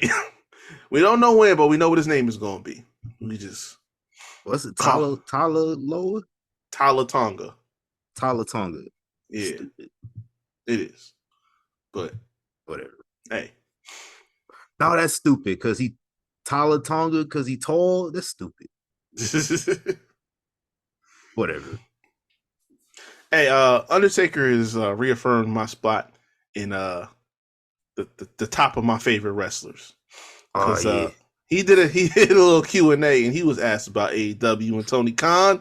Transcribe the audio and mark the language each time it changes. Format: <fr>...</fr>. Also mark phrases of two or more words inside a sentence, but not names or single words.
<en>We don't know when, but we know what his name is going to be. We just... What's it? Tala Loa? Tala Tonga. Tala Tonga. Yeah. Stupid. It is. But... whatever. Hey. No, that's stupid, because he... Tala Tonga, because he tall? That's stupid. Whatever. Hey, Undertaker is reaffirmed my spot in the top of my favorite wrestlers. Because he did a little Q&A and he was asked about AEW and Tony Khan.</en>